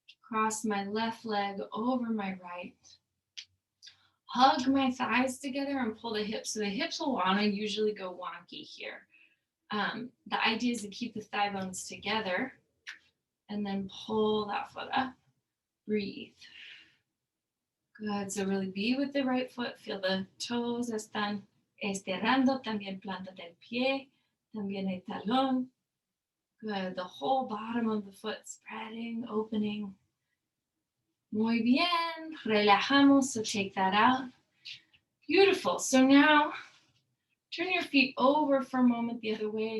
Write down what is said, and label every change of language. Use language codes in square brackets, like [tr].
[en] Cross my left leg over my right. Hug my thighs together and pull the hips. So the hips will want to usually go wonky here. The idea is to keep the thigh bones together and then pull that foot up. Breathe. Good. So really be with the right foot. Feel the toes [es] están estirando. También planta del pie. También el talón. [en] Good. The whole bottom of the foot spreading, opening. [es] Muy bien. Relajamos. [en] So take that out. Beautiful. So now turn your feet over for a moment the other way.